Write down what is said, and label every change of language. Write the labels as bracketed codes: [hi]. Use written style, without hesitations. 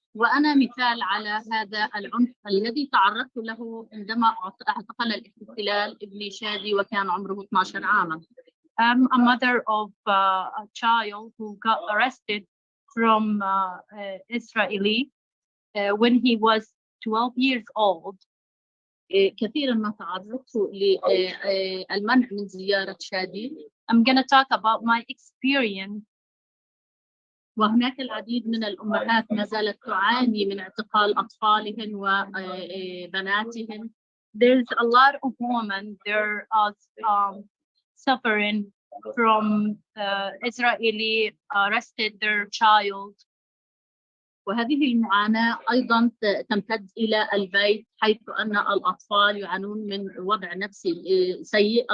[ar] وأنا مثال على هذا العنف الذي تعرضت له عندما اعتقل الاحتلال ابني شادي وكان عمره 12 عاما. [en] I'm a mother of a child who got arrested from Israeli when he was 12 years old. [ar] كثيرا ما تعرضت للمنع من زيارة شادي. [en] I'm going to talk about my experience. [ar] وهناك العديد من الأمهات ما زالت تعاني من اعتقال أطفالهن وبناتهن. [en] There's a lot of women there suffering from Israeli arrested their child. [ar] وهذه المعاناة أيضا تمتد إلى البيت حيث أن الأطفال يعانون من وضع نفسي سيء.